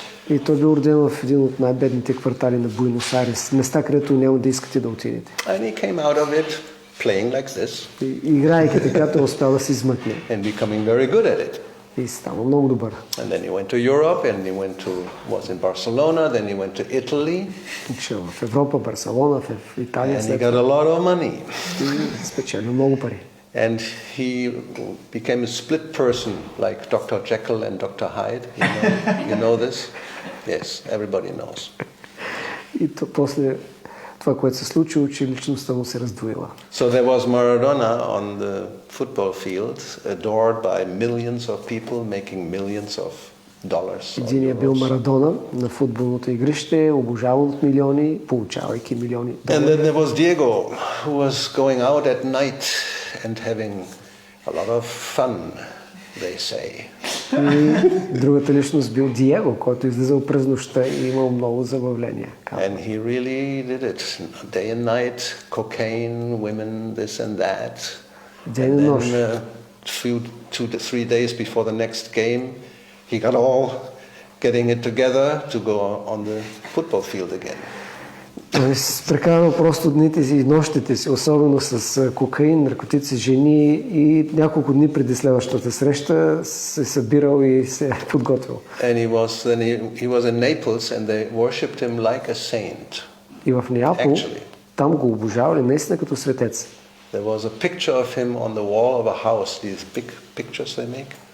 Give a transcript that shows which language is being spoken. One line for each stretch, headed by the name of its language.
Bulgarian: И той бил роден в един от най-бедните квартали на Буенос Айрес. Места, където няма да искате да отидете.
English: And he came out of it playing like this.
Bulgarian: И играйки така, той успял да се измъкне.
English: And becoming very good at it.
Bulgarian: И става много добър.
English: And then he went to Europe, and he was in Barcelona, then he went to Italy.
Bulgarian: Отишъл в Европа, Барселона, в Италия.
English: And he got a lot of money.
Bulgarian: И спечели много пари.
English: And he became a split person, like Dr. Jekyll and Dr. Hyde. You know this? Yes, everybody knows.
Bulgarian: И то после това, което се случило, че личността му се раздвоила.
English: So there was Maradona on the football field, adored by millions of people, making millions of dollars.
Bulgarian: Единият бил Марадона на футболното игрище, обожаван от милиони, получавайки милиони
English: And
Bulgarian: долари.
English: then there was Diego, who was going out at night and having a lot of fun, they say.
Bulgarian: И другата личност бил Диего, който излизал през нощта и имал много забавления.
English: And he really did it. Day and night, cocaine, women, this and that.
Bulgarian: Ден и нощ.
English: And then 2 to 3 days before the next game, he got all getting it together to go on the football field again.
Bulgarian: Прекарал просто дните си и нощите си, особено с кокаин, наркотици, жени, и няколко дни преди следващата среща се събирал и се подготвил.
English: And he was in Naples and they worshipped him like a saint.
Bulgarian: И в Неапол там го обожавали наистина като светец.
English: There was a picture of him on the wall of a house, these big pictures they make.